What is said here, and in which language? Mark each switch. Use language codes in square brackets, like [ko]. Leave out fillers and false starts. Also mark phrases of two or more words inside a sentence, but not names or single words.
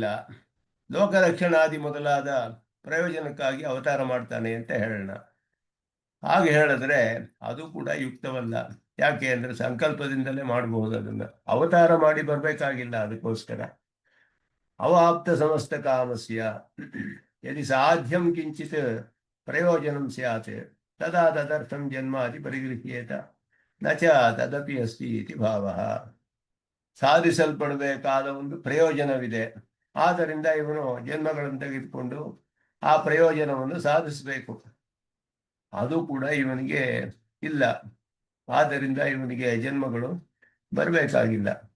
[kn] ಲೋಕರಕ್ಷಣಾದಿ ಮೊದಲಾದ ಪ್ರಯೋಜನಕ್ಕಾಗಿ ಅವತಾರ ಮಾಡ್ತಾನೆ ಅಂತ ಹೇಳೋಣ. ಹಾಗೆ ಹೇಳಿದ್ರೆ ಅದು ಕೂಡ ಯುಕ್ತವಲ್ಲ. ಯಾಕೆ ಅಂದರೆ ಸಂಕಲ್ಪದಿಂದಲೇ ಮಾಡಬಹುದು. ಅದನ್ನು ಅವತಾರ ಮಾಡಿ ಬರಬೇಕಾಗಿಲ್ಲ. [sa] ಅದಕ್ಕೋಸ್ಕರ ಅವಾಪ್ತ ಸಮಸ್ತ ಕಾಮಸ್ಯ ಯದಿ ಸಾಧ್ಯಂ ಕಿಂಚಿತ್ ಪ್ರಯೋಜನಂ ಸ್ಯಾತ್ ತದಾ ತದರ್ಥಂ ಜನ್ಮಾದಿ ಪರಿಗೃಹ್ಯೇತ ನ ಚ ತದಪಿ ಅಸ್ತಿ ಇತಿ ಭಾವಃ. [kn] ಸಾಧಿಸಲ್ಪಡಬೇಕಾದ ಒಂದು ಪ್ರಯೋಜನವಿದೆ, ಆದ್ದರಿಂದ ಇವನು ಜನ್ಮಗಳನ್ನು ತೆಗೆದುಕೊಂಡು ಆ ಪ್ರಯೋಜನವನ್ನು ಸಾಧಿಸಬೇಕು. ಅದು ಕೂಡ ಇವನಿಗೆ ಇಲ್ಲ, ಆದ್ದರಿಂದ ಇವನಿಗೆ ಜನ್ಮಗಳು ಬರಬೇಕಾಗಿಲ್ಲ.